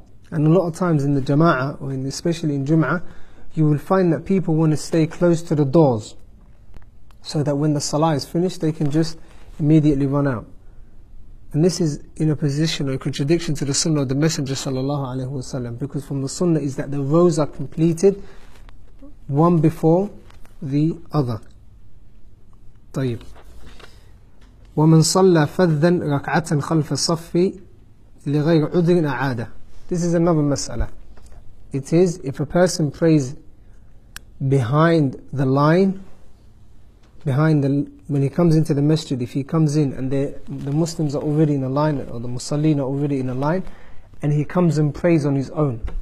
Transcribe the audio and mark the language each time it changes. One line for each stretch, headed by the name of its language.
English: And a lot of times in the jama'ah, or especially in Jum'ah, you will find that people want to stay close to the doors, so that when the salah is finished, they can just immediately run out. And this is in a position or a contradiction to the Sunnah of the Messenger sallallahu alaihi wasallam, because from the Sunnah is that the rows are completed one before the other.
Arabic: طيب. ومن صلى فذا ركعة خلف الصف لغير عذر أعاده.
English: This is another mas'ala. It is if a person prays behind the line, when he comes into the masjid, if he comes in and the Muslims are already in a line, or the Musallin are already in a line, and he comes and prays on his own.